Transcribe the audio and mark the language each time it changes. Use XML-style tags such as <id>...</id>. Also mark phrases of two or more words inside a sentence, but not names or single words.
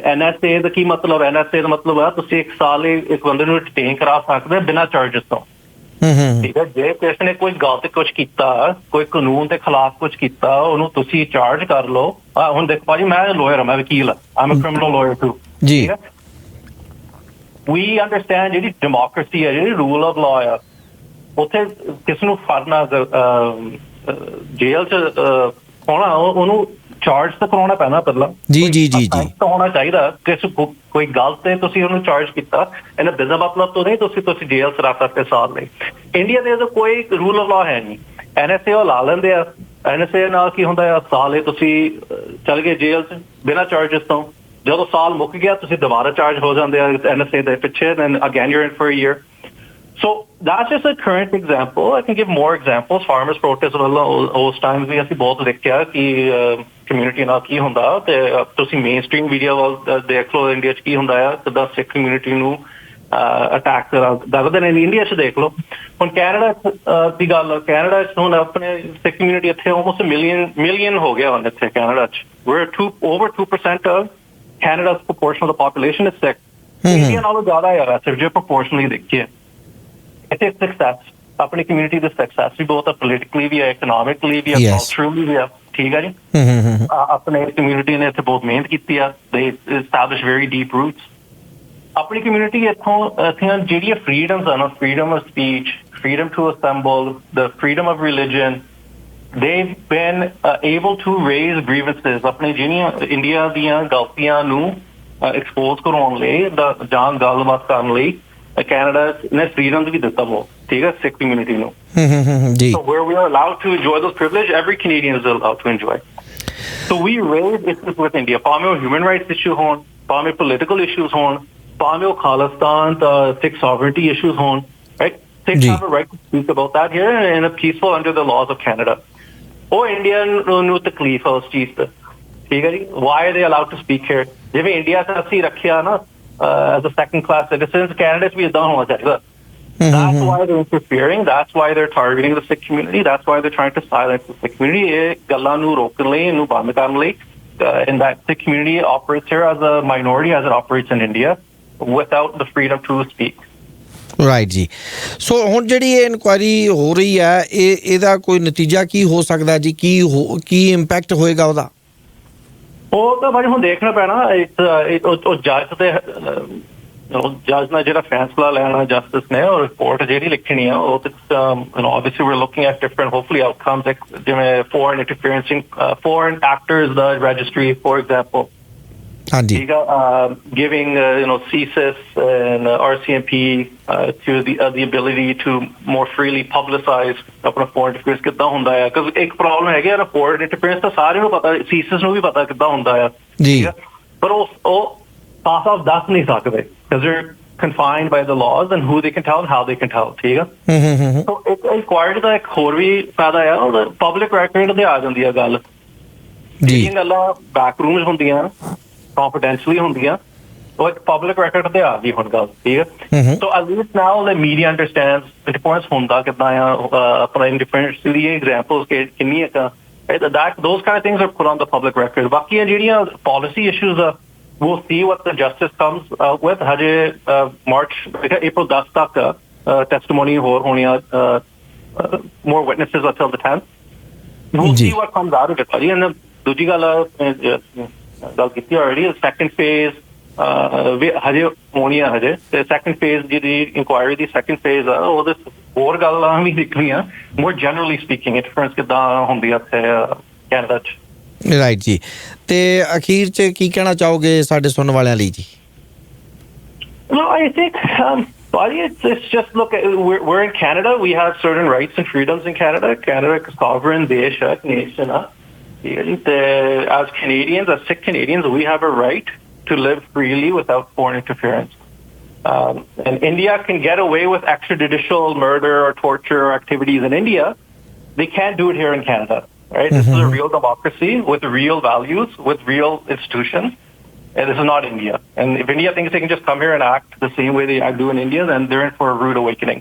<pa>NSA ਦਾ ਕੀ ਮਤਲਬ? NSA ਦਾ ਮਤਲਬ ਹੈ ਤੁਸੀਂ 1 ਸਾਲ ਇੱਕ ਬੰਦੇ ਨੂੰ ਡਿਟੇਨ ਕਰਾ ਸਕਦੇ ਬਿਨਾਂ ਚਾਰਜਿਸ ਤੋਂ, ਠੀਕ ਹੈ. ਜੇ ਕਿਸੇ ਨੇ ਕੋਈ ਗਲਤ ਕੁਝ ਕੀਤਾ, ਕੋਈ ਕਾਨੂੰਨ ਦੇ ਖਿਲਾਫ ਕੁਝ ਕੀਤਾ, ਉਹਨੂੰ ਤੁਸੀਂ ਚਾਰਜ ਕਰ ਲਓ. ਹੁਣ ਦੇਖੋ ਭਾਜੀ, ਮੈਂ ਲਾਇਰ ਹਾਂ, ਮੈਂ ਵਕੀਲ ਹਾਂ,</pa> <en>I'm a criminal lawyer too,</en> <pa>ਠੀਕ ਹੈ.</pa> <en>We understand</en> <pa>ਜਿਹੜੀ ਡੈਮੋਕ੍ਰੇਸੀ ਹੈ, ਜਿਹੜੀ</pa> <en>rule of law</en> <pa>ਆ, ਉੱਥੇ ਕਿਸ ਨੂੰ ਫੜਨਾ, ਜੇਲ੍ਹ 'ਚ ਹੋਣਾ, ਉਹਨੂੰ ਚਾਰਜ ਤਾਂ ਕਰਾਉਣਾ ਪੈਣਾ ਪਹਿਲਾਂ. ਜੀ ਜੀ ਜੀ ਜੀ, ਹੋਣਾ ਚਾਹੀਦਾ. ਕੋਈ ਗੱਲ ਤੇ ਤੁਸੀਂ ਉਹਨੂੰ ਚਾਰਜ ਕੀਤਾ, ਇਹਨਾਂ ਬਿਨਾਂ ਮਤਲਬ ਤੋਂ ਨਹੀਂ ਤੁਸੀਂ ਜੇਲ੍ਹ 'ਚ ਰੱਖ ਸਕਦੇ ਸਾਲ ਲਈ. ਇੰਡੀਆ ਦੇ ਕੋਈ</pa> <en>rule of law</en> <pa>ਹੈ ਨਹੀਂ. NSA ਉਹ ਲਾ ਲੈਂਦੇ ਆ. NSA ਨਾਲ ਕੀ ਹੁੰਦਾ ਆ, ਸਾਲ ਲਈ ਤੁਸੀਂ ਚੱਲ ਗਏ ਜੇਲ੍ਹ 'ਚ ਬਿਨਾਂ ਚਾਰਜਿਸ ਤੋਂ. ਜਦੋਂ ਸਾਲ ਮੁੱਕ ਗਿਆ ਤੁਸੀਂ ਦੁਬਾਰਾ ਚਾਰਜ ਹੋ ਜਾਂਦੇ ਆ NSA ਦੇ ਪਿੱਛੇ,</pa> <en>then again you're in for a year. So that's just a current example. I can give more examples. Farmers protest</en> <pa>ਵੱਲੋਂ ਉਸ ਟਾਈਮ ਵੀ ਅਸੀਂ ਬਹੁਤ ਦੇਖਿਆ ਕਿ ਕਮਿਊਨਿਟੀ ਨਾਲ ਕੀ ਹੁੰਦਾ. ਤੇ ਤੁਸੀਂ</pa> <en>main stream media</en> <pa>ਵੱਲ ਦੇਖ ਲਓ, ਇੰਡੀਆ 'ਚ ਕੀ ਹੁੰਦਾ ਆ, ਕਿੱਦਾਂ ਸਿੱਖ ਕਮਿਊਨਿਟੀ ਨੂੰ ਅਟੈਕ ਦੱਸਦੇ ਨੇ. ਇੰਡੀਆ 'ਚ ਦੇਖ ਲਓ. ਹੁਣ ਕੈਨੇਡਾ ਦੀ ਗੱਲ, ਕੈਨੇਡਾ 'ਚ ਹੁਣ ਆਪਣੇ ਸਿੱਖ ਕਮਿਊਨਿਟੀ ਇੱਥੇ</pa> <en>almost million</en> <pa>ਹੋ ਗਿਆ ਹੁਣ ਇੱਥੇ ਕੈਨੇਡਾ 'ਚ.</pa> <en>We're over 2% of Canada's proportion of the population is Sikh.</en> <pa>ਇੰਡੀਆ ਨਾਲੋਂ ਜ਼ਿਆਦਾ ਹੈ ਸਿਰਫ ਜੇ ਪ੍ਰੋਪੋਰਸ਼ਨਲੀ ਦੇਖੀਏ. ਇੱਥੇ ਸਕਸੈਸ, ਆਪਣੀ ਕਮਿਊਨਿਟੀ ਦੇ ਸਕਸੈਸ ਵੀ ਬਹੁਤ ਆ, ਪੋਲੀਟਿਕਲੀ ਵੀ ਹੈ, ਇਕਨੋਮਿਕਲੀ ਵੀ ਹੈ, ਕਲਚਰਲੀ ਵੀ ਆ, ਠੀਕ ਹੈ ਜੀ. ਆਪਣੇ ਕਮਿਊਨਿਟੀ ਨੇ ਇੱਥੇ ਬਹੁਤ ਮਿਹਨਤ ਕੀਤੀ ਆ.</pa> <en>They established very deep roots.</en> <pa>ਆਪਣੀ ਕਮਿਊਨਿਟੀ ਇੱਥੋਂ ਜਿਹੜੀਆਂ ਫਰੀਡਮਸ ਆ ਨਾ,</pa> <en>freedom of speech, freedom to assemble, the freedom of religion, they've been able to raise grievances</en> <pa>ਆਪਣੇ ਜਿਹੜੀਆਂ ਇੰਡੀਆ ਦੀਆਂ ਗਲਤੀਆਂ ਨੂੰ ਐਕਸਪੋਜ਼ ਕਰਾਉਣ ਲਈ ਜਾਂ ਗੱਲਬਾਤ ਕਰਨ ਲਈ ਕੈਨੇਡਾ ਨੇ ਫ੍ਰੀडम ਵੀ ਦਿੱਤਾ ਉਹ ਠੀਕ ਹੈ ਸਿੱਖ ਕਮਿਊਨਿਟੀ ਨੂੰ ਜੀ</pa> <en>so where we are allowed to enjoy those privileges every Canadian is allowed to enjoy so we raise issues with India</en> <pa>ਭਾਵੇਂ ਉਹ</pa> <en>human rights issue</en> <pa>ਹੋਣ ਭਾਵੇਂ</pa> <en>political issues</en> <pa>ਹੋਣ ਭਾਵੇਂ ਉਹ ਖਾਲਿਸਤਾਨ</pa> <en>Sikh sovereignty issues ਹੋਣ right Sikhs have a right to speak about that here in a peaceful under the laws of Canada</en> <pa>ਉਹ ਇੰਡੀਆ ਨੂੰ ਤਕਲੀਫ ਹੈ ਉਸ ਚੀਜ਼ ਤੇ ਠੀਕ ਹੈ ਜੀ</pa> <en>why are they allowed to speak here</en> <pa>ਜਿਵੇਂ ਇੰਡੀਆ 'ਚ ਅਸੀਂ ਰੱਖਿਆ ਨਾ</pa> <en>as a second class citizens</en> <pa>Canada 'ਚ ਵੀ ਏਦਾਂ ਹੋਣਾ ਚਾਹੀਦਾ</pa> <en>that's why they're interfering that's why they're targeting the Sikh community that's why they're trying to silence the Sikh community</en> <pa>ਇਹ ਗੱਲਾਂ ਨੂੰ ਰੋਕਣ ਲਈ ਇਹਨੂੰ ਬੰਦ ਕਰਨ ਲਈ</pa> <en>and that Sikh community operates here as a minority as it operates in India without the freedom to speak</en> <pa>ਰਾਈਟ ਜੀ ਸੋ ਹੁਣ ਜਿਹੜੀ ਇਹ ਇਨਕੁਆਇਰੀ ਹੋ ਰਹੀ ਹੈ ਇਹਦਾ ਕੋਈ ਨਤੀਜਾ ਕੀ ਹੋ ਸਕਦਾ ਜੀ ਕੀ ਇੰਪੈਕਟ ਹੋਏਗਾ ਉਹਦਾ ਉਹ ਤਾਂ ਭਾਜੀ ਹੁਣ ਦੇਖਣਾ ਪੈਣਾ ਉਹ ਜੱਜ ਤੇ ਜੱਜ ਨਾਲ ਜਿਹੜਾ ਫੈਸਲਾ ਲੈਣਾ ਜਸਟਿਸ ਨੇ ਉਹ ਰਿਪੋਰਟ ਜਿਹੜੀ ਲਿਖਣੀ ਆ ਉਹ ਤੇ</pa> <en>obviously we're looking at different hopefully outcomes</en> <pa>ਜਿਵੇਂ</pa> <en>foreign interference in foreign actors the registry for example</en> <pa>ਹਾਂਜੀ</pa> <en>giving CSIS and RCMP to the ability to more freely publicize</en> <pa>ਆਪਣਾ</pa> <en>foreign interference</en> <pa>ਕਿੱਦਾਂ ਹੁੰਦਾ ਹੈ ਕਿਉਂਕਿ ਇੱਕ ਪ੍ਰੋਬਲਮ ਹੈਗੀ ਆ</pa> <en>foreign interference</en> <pa>ਤਾਂ ਸਾਰਿਆਂ ਨੂੰ ਪਤਾ CSIS ਨੂੰ ਵੀ ਪਤਾ ਕਿੱਦਾਂ ਹੁੰਦਾ ਆ ਜੀ ਪਰ ਉਹ ਸਾਫ਼ ਦੱਸ ਨਹੀਂ ਸਕਦੇ</pa> <en>because they're confined by the laws and who they can tell and how they can tell</en> <pa>ਠੀਕ ਆ</pa> <en>so ਇੱਕ inquiry</en> <pa>ਦਾ ਇੱਕ ਹੋਰ ਵੀ ਫਾਇਦਾ ਆ ਉਹ</pa> <en>public record</en> <pa>ਤੇ ਆ ਜਾਂਦੀ ਆ ਗੱਲ ਜਿਹੜੀਆਂ ਗੱਲਾਂ</pa> <en>back rooms</en> <pa>ਹੁੰਦੀਆਂ confidentially ਹੁੰਦੀਆਂ ਉਹ ਇੱਕ</pa> <en>public record</en> <pa>ਤੇ ਆ ਗਈ ਹੁਣ ਗੱਲ ਠੀਕ ਹੈ</pa> <en>so at least now the media understands independence</en> <pa>ਹੁੰਦਾ ਕਿੱਦਾਂ ਆ ਆਪਣਾ independence ਦੀ examples ਕਿੰਨੀ ਹੈ</pa> <en>that those kind of things are put on the public record</en> <pa>ਬਾਕੀ ਜਿਹੜੀਆਂ</pa> <en>policy issues</en> <pa>ਆ</pa> <en>we'll see what the justice comes out with</en> <pa>ਹਜੇ March April 10 ਤੱਕ testimony ਹੋਰ ਹੋਣੀਆਂ</pa> <en>more witnesses until the 10th we'll see what comes out of it</en> <pa>ਭਾਜੀ and ਦੂਜੀ ਗੱਲ ਗੱਲ ਕੀਤੀ</pa> <en>already second phase</en> <pa>ਹਜੇ ਹੋਣੀ ਆ ਹਜੇ ਤੇ</pa> <en>second phase</en> <pa>ਜਿਹੜੀ inquiry ਦੀ</pa> <en>second phase</en> <pa>ਆ ਉਹਦੇ ਹੋਰ ਗੱਲਾਂ ਵੀ ਨਿਕਲੀਆਂ</pa> <en>more generally speaking interference</en> <pa>ਕਿੱਦਾਂ ਹੁੰਦੀ ਆ ਇੱਥੇ ਕੈਨੇਡਾ 'ਚ ਰਾਈਟ ਜੀ ਤੇ ਅਖੀਰ 'ਚ ਕੀ ਕਹਿਣਾ ਚਾਹੋਗੇ ਸਾਡੇ ਸੁਣਨ ਵਾਲਿਆਂ ਲਈ ਜੀ</pa> <en>No, I think it's just look we're in Canada we have certain rights and freedoms in Canada is sovereign desh nation as Canadians as Sikh Canadians we have a right to live freely without foreign interference and India can get away with extrajudicial murder or torture activities in India they can't do it here in Canada right this is a real democracy with real values with real institutions and this is not India and if India thinks they can just come here and act the same way they do in India then they're in for a rude awakening</en>